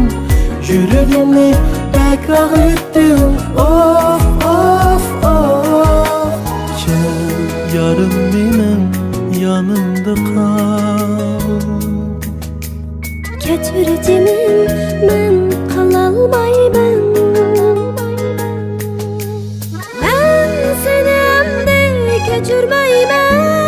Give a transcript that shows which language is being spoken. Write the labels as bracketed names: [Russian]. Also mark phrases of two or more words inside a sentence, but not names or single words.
[Turkish] Yüreğimi pek ağrıttın, of, of, of. Gel yarım benim yanımda kal. [Uzbek] Kechir jinim, men qalolmayman. Men seni endi kechirmayman.